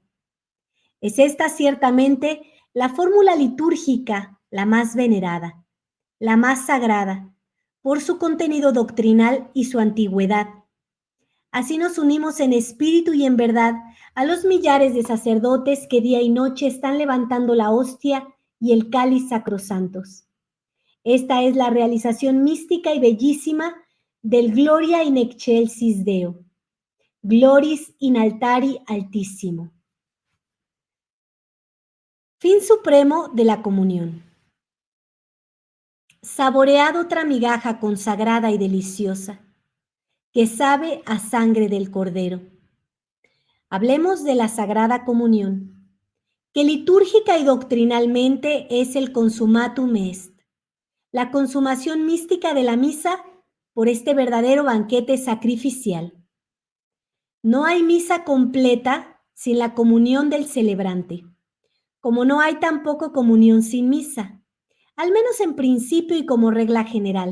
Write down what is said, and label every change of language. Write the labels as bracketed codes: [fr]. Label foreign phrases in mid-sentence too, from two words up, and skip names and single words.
[es] Es esta ciertamente la fórmula litúrgica la más venerada, la más sagrada, por su contenido doctrinal y su antigüedad. Así nos unimos en espíritu y en verdad a los millares de sacerdotes que día y noche están levantando la hostia y el cáliz sacrosantos. Esta es la realización mística y bellísima del [la] Gloria in excelsis Deo, Gloris in altari altissimo. [es] Fin supremo de la comunión. Saboread otra migaja consagrada y deliciosa, que sabe a sangre del Cordero. Hablemos de la Sagrada Comunión, que litúrgica y doctrinalmente es el [la] consummatum est, [es] la consumación mística de la misa por este verdadero banquete sacrificial. No hay misa completa sin la comunión del celebrante, como no hay tampoco comunión sin misa, al menos en principio y como regla general.